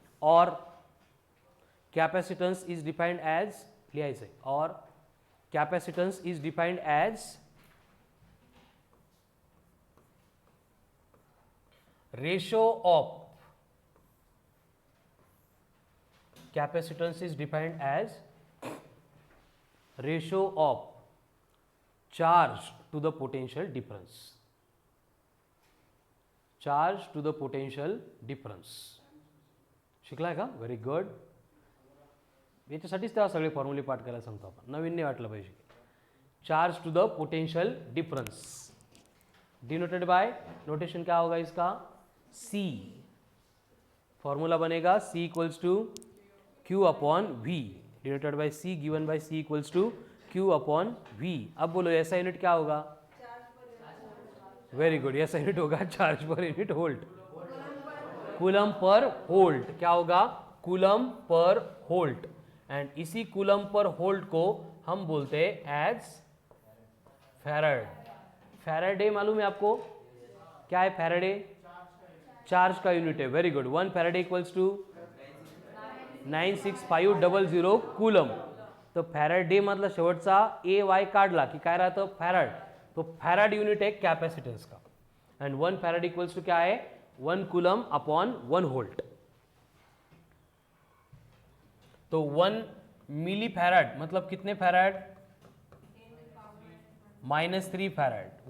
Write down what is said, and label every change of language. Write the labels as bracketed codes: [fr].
[en] और capacitance is defined as, [hi] लिया इसे, [en] और capacitance is defined as ratio of, capacitance is defined as ratio of charge to the potential difference, charge to the potential difference. [mr] शिकलाय का, very good. याच्यासाठीच तेव्हा सगळे फॉर्म्युले पाठ करायला सांगतो आपण, नवीन नाही वाटलं पाहिजे। [en] charge to the potential difference denoted by, [hi] notation क्या होगा इसका, [en] C, formula बनेगा C equals to Q upon V, denoted by C, given by C equals to Q upon V। [hi] अब बोलो ऐसा यूनिट क्या होगा, वेरी गुड, ऐसा यूनिट होगा charge per unit volt, coulomb per volt, क्या होगा, कूलम पर वोल्ट। एंड इसी कूलम पर वोल्ट को हम बोलते हैं एज फैराड। फैराडे मालूम है आपको, क्या है फैराडे, चार्ज का यूनिट है, very good. 1 Faraday equals to 96500 coulomb. [mr] तो फॅराडे मधला शेवटचा ए वाय काढला की काय राहतं, फॅराड। [hi] तो फॅराड यूनिट है कैपेसिटेंस का। एंड 1 फैराड इक्वल्स टू क्या है, 1 कूलम अपॉन 1 वोल्ट। तो 1 मिली फैराड मतलब कितने फैराड, -3 फैराड।